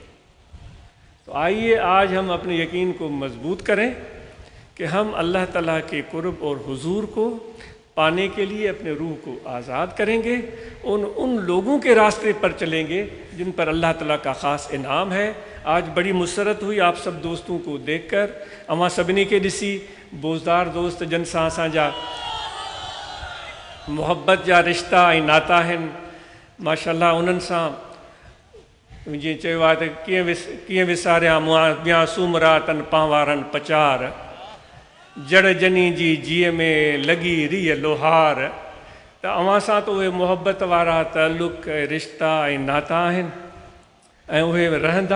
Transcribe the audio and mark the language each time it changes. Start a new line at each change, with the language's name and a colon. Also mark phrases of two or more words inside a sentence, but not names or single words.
Urdu: تو آئیے آج ہم اپنے یقین کو مضبوط کریں کہ ہم اللہ تعالیٰ کے قرب اور حضور کو پانے کے لیے اپنے روح کو آزاد کریں گے، ان لوگوں کے راستے پر چلیں گے جن پر اللہ تعالیٰ کا خاص انعام ہے۔ آج بڑی مسرت ہوئی آپ سب دوستوں کو دیکھ کر،
Sindhi: اما سبنی کے ڈسی بوزدار دوست جن ساں اساں محبت جا رشتہ ऐं नाता आहिनि، माशाअल्लाह उन्हनि सां जीअं चयो आहे त कीअं विसारिया ॿिया सूमरातनि पांवारनि पचार, जड़ जनी जी जीअ में लॻी रीह लोहार। त अव्हां सां त उहे मुहबत वारा ताल्लुक़ रिश्ता ऐं नाता आहिनि ऐं उहे रहंदा।